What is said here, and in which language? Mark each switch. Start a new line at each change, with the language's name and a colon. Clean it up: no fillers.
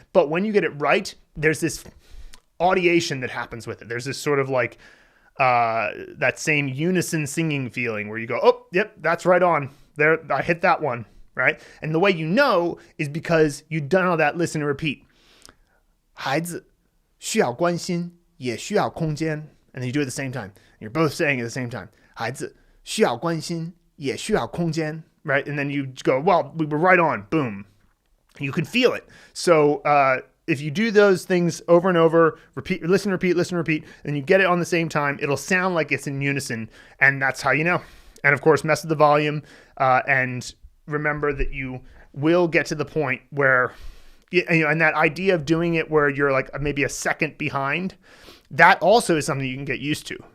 English: But when you get it right, there's this audiation that happens with it. There's this sort of like, that same unison singing feeling where you go, oh, yep, that's right on. There, I hit that one, right? And the way you know is because you've done all that listen and repeat.
Chinese: 孩子需要关心，也需要空间.
English: And then you do it at the same time. You're both saying it at the same time.
Chinese: 孩子需要关心，也需要空间, right?
English: And then you go, well, we were right on. Boom. You can feel it. So, if you do those things over and over, repeat, listen, repeat, and you get it on the same time, it'll sound like it's in unison, and that's how you know. And of course, mess with the volume, and remember that you will get to the point where, and that idea of doing it where you're like maybe a second behind, that also is something you can get used to.